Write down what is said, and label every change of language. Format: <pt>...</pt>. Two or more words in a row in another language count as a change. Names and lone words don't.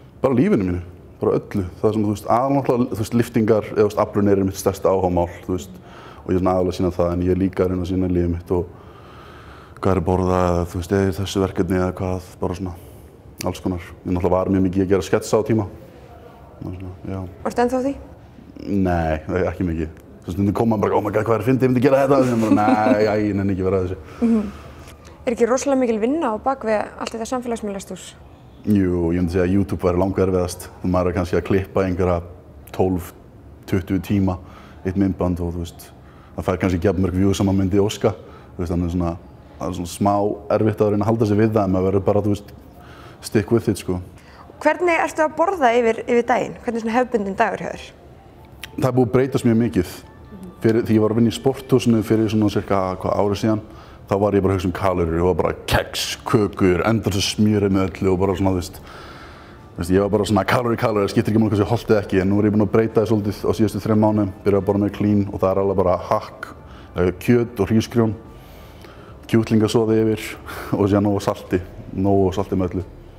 <is>Bara lífinu mínu, bara öllu. Það sem aðalega liftingar eða aflun er mitt stærsta áhugamál, og ég er aðalega að sýna það, en ég er líka að reyna að sýna lífið mitt og hvað er að borða, eða þessu verkefni eða hvað, bara svona. Alls konar. Ég náttúrulega var mjög mikið að gera sketsa á tíma. Varstu ennþá því? Nei, ekki mikið. Stundum kom maður bara,</is> <en>oh my god,</en> <is>hvað fyndið, ég myndi gera þetta? Og nei, ég nenni ekki vera að þessu. Er ekki rosalega mikil vinna á bak við allt þetta samfélagsmiðlastús? Jú, ég myndi segja að YouTube væri langerfiðast. Maður er kannski að klippa einhverja 12-20 tíma eitt myndband, og það fær kannski ekki jafn mörg views sem maður myndi óska. Þannig það er svona smá erfitt að reyna að halda sig við það, en maður verður bara,</is> <en>stick with it,</en> <is>Hvernig ertu að borða yfir daginn? Hvernig er hefðbundinn dagur hjá þér? Það er búið að breytast mjög mikið. Þegar ég var að vinna í sporthúsinu fyrir svona cirka ári síðan, þá var ég bara að hugsa kaloríur. Ég var bara keks, kökur, endalaust smjörið með öllu, og bara svona, ég var bara svona kaloríur, skiptir ekki máli hvað ég holti ekki, en nú er ég búinn að breyta það svolítið á síðustu 3 mánuðum, byrja að borða með clean, og það er alveg bara hakk, kjöt og hrísgrjón, kjúklingasoði yfir, og síðan nógu salti með öllu.</is>